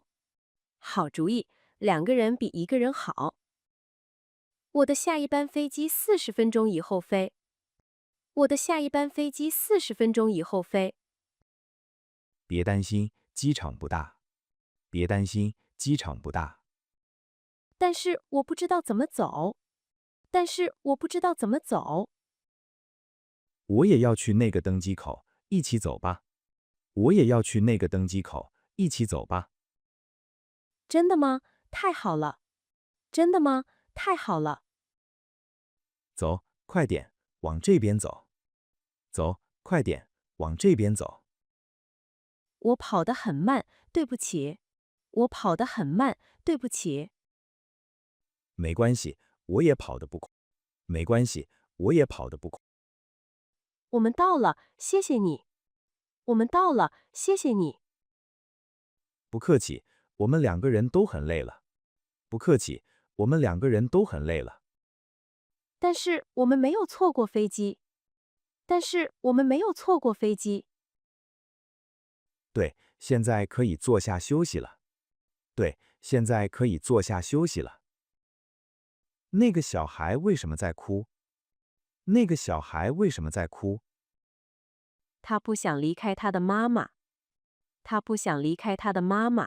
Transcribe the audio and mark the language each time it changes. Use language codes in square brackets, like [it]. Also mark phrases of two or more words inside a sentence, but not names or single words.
[zh] 好主意，2個人比1個人好。我的下一班飛機40分鐘以後飛。我的下一班飛機40分鐘以後飛。別擔心，機場不大。別擔心，機場不大。但是我不知道怎麼走。但是我不知道怎麼走。我也要去那個登機口，一起走吧。我也要去那個登機口，一起走吧。真的嗎？太好了。真的嗎？太好了。走，快點，往這邊走。走，快點，往這邊走。我跑得很慢，對不起。我跑得很慢，對不起。沒關係，我也跑得不快。沒關係，我也跑得不快。我們到了，謝謝你。我們到了，謝謝你。不客氣，我們2個人都很累了。不客氣，我們2個人都很累了。但是我們沒有錯過飛機。 但是我們沒有錯過飛機。對，現在可以坐下休息了。對，現在可以坐下休息了。那個小孩為什麼在哭？那個小孩為什麼在哭？他不想離開他的媽媽。他不想離開他的媽媽。